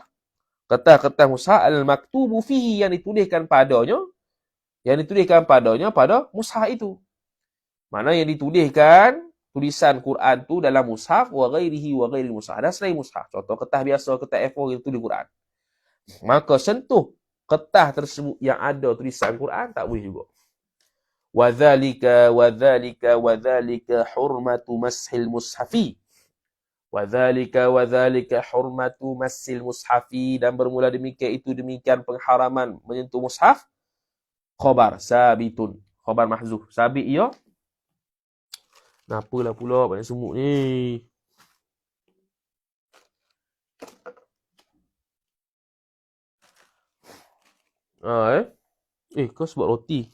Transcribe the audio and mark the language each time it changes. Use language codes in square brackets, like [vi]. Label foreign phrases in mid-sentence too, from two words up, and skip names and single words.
[ms] Kertas mushaf [ar] المكتوب فيه, [ms] yang dituliskan padanya pada mushaf itu. Mana yang dituliskan tulisan Quran tu dalam mushaf [ar] وغير المصحف. [ms] Dan selain mushaf. Contoh kertas biasa, kertas A4 yang tulis Quran. Maka sentuh kertas tersebut yang ada tulisan Quran tak boleh juga. [ar] وذلك حرمة مس المصحف. وذلك حرمة مس المصحف. [ms] Dan bermula demikian pengharaman menyentuh mushaf. [ar] خبر ثابت. خبر محذوف. [ms] Sabit ia. Kenapalah pula banyak semut ni? Kau sebab roti.